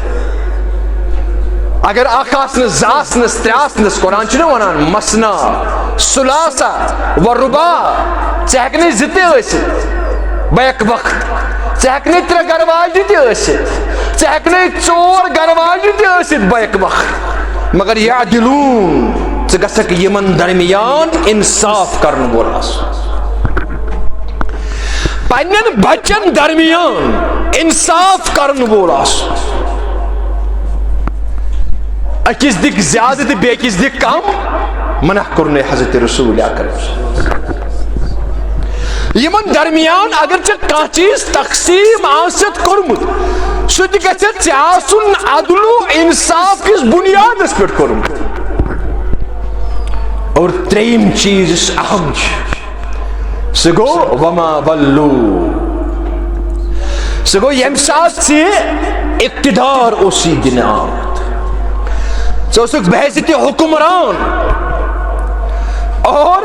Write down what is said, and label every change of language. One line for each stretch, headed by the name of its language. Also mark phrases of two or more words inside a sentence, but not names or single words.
Kashmiri: اگر اکھ آسنس زٕ آسنس ترٛےٚ آسنس قرآن چھُنہ ونان
Arabic: مسنا سلاسا و ربا
Kashmiri: ژٕ ہیٚکنے زٕ تہِ ٲسِتھ بیک وقت ژٕ ہیٚکنے ترٛےٚ گھر واجنہِ تہِ ٲسِتھ ژٕ ہیٚکنے ژور گھر واجنہِ تہِ ٲسِتھ بیک وقت مگر یعدلون ژٕ گژھکھ یمن درمیان انصاف کرن وول آسُن پنن بچن درمیان انصاف کرن وول آسُن اکس دک زیادہ تو بیکس دک کم منع کرنے حضرت رسول اکرم یمن درمیان اگر ژےٚ کانٛہہ چیز تقسیم آست کورمت سہ تہ گژھِ ژےٚ آسُن عدل و انصاف کس بنیادس پہ کورمت اور ترٛیٚیِم چیز یُس اہم چھ سہ گوٚو
Arabic: وما ولو
Kashmiri: سہ گوٚو ییٚمہِ ساتہٕ ژےٚ اقتدار اوسُے دِنہٕ آمُت ژٕ اوسُکھ بحیثیت حکمران اور